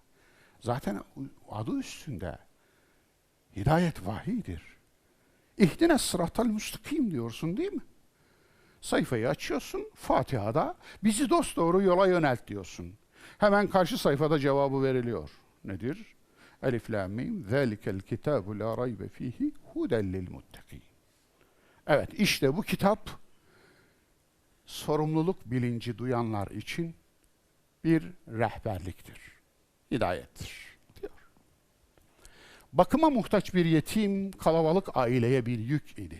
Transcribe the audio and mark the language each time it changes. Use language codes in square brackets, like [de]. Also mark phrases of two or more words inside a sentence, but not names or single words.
[tr] Zaten adı üstünde. Hidayet vahiydir. [ar] اهدنا الصراط المستقيم [tr] diyorsun değil mi? Sayfayı açıyorsun, Fatiha'da bizi dosdoğru yola yönelt diyorsun. Hemen karşı sayfada cevabı veriliyor. Nedir? [ar] الم ذلك الكتاب لا ريب فيه هدى للمتقين. [tr] Evet, işte bu kitap sorumluluk bilinci duyanlar için bir rehberliktir, hidayettir diyor. Bakıma muhtaç bir yetim, kalabalık aileye bir yük idi.